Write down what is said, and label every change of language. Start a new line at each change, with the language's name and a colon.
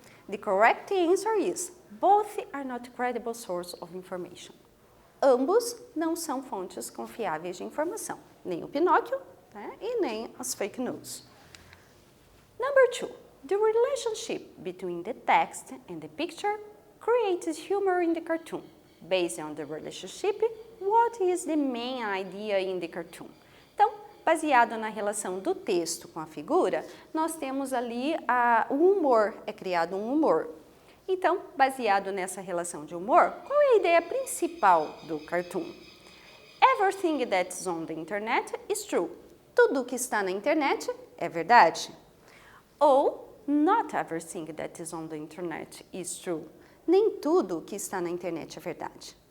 English: The correct answer is both are not credible source of information.
Portuguese: Ambos não são fontes confiáveis de informação, nem o Pinóquio, né, e nem as fake news.
English: Number 2, the relationship between the text and the picture creates humor in the cartoon. Based on the relationship, what is the main idea in the cartoon?
Portuguese: Então, baseado na relação do texto com a figura, nós temos ali o humor, é criado um humor. Então, baseado nessa relação de humor, qual é a ideia principal do cartoon?
English: Everything that's on the internet is true.
Portuguese: Tudo que está na internet é verdade.
English: Ou, not everything that is on the internet is true.
Portuguese: Nem tudo que está na internet é verdade.